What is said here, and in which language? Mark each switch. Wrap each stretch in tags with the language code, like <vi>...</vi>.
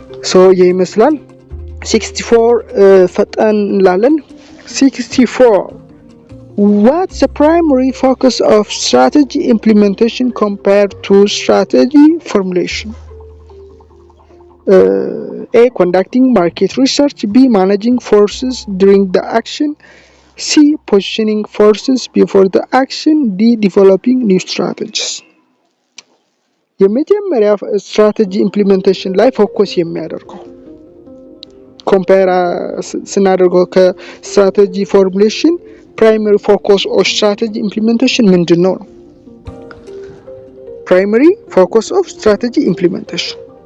<am>ሶ ይመስላል</am> <en>64</en> <am>ፈጣን እንላለን</am> <en>64 What's the primary focus of strategy implementation compared to strategy formulation? A. Conducting market research. B. Managing forces during the action. C. Positioning forces before the action. D. Developing new strategies.</en> <am>የመጀመሪያ ስትራቴጂ ኢምፕሊሜንቴሽን ላይ ፎከስ የሚያደርገው ኮምፔር ስናደርገው ከስትራቴጂ ፎርሙሌሽን</am> <en>primary focus of strategy implementation</en> <am>ምንድነው ነው primary focus of strategy implementation</am>